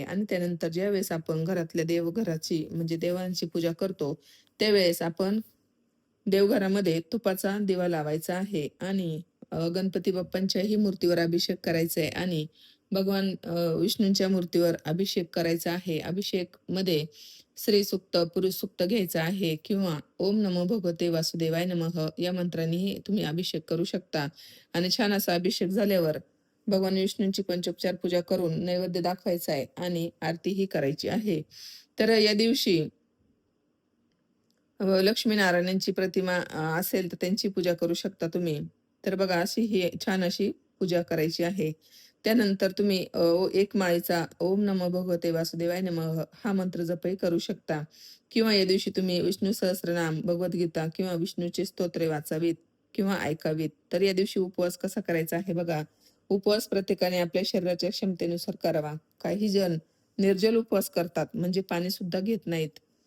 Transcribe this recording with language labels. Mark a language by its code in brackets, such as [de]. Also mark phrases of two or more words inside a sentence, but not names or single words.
[mr] आणि त्यानंतर ज्यावेळेस आपण घरातल्या देवघराची म्हणजे देवांची पूजा करतो त्यावेळेस आपण देवघरामध्ये तुपाचा दिवा लावायचा आहे आणि गणपती बाप्पांच्याही मूर्तीवर अभिषेक करायचा आहे आणि भगवान विष्णूंच्या मूर्तीवर अभिषेक करायचा आहे. अभिषेक मध्ये श्री सुक्त, पुरुष सुक्त घ्यायचा आहे किंवा [sa] ओम नमो भगवते वासुदेवाय नमः [mr] या मंत्रांनीही तुम्ही अभिषेक करू शकता. आणि छान असा अभिषेक झाल्यावर भगवान विष्णूंची पंचोपचार पूजा करून नैवेद्य दाखवायचा आहे आणि आरतीही करायची आहे. तर या दिवशी लक्ष्मीनारायणांची प्रतिमा असेल तर त्यांची पूजा करू शकता तुम्ही. तर बघा, अशी ही छान अशी पूजा करायची आहे. त्यानंतर तुम्ही एक माळेचा [sa] ओम नमो भगवते वासुदेवाय नमः [mr] हा मंत्र जपही करू शकता किंवा या दिवशी तुम्ही विष्णू सहस्त्रनाम, भगवद्गीता किंवा विष्णूचे स्तोत्रे वाचावीत. किंवा ऐकावीत. तर या दिवशी उपवास कसा करायचा आहे बघा. उपवास प्रत्येकाने आपल्या शरीराच्या क्षमतेनुसार करावा. काही जण निर्जल उपवास करतात, म्हणजे पाणी सुद्धा घेत नाहीत.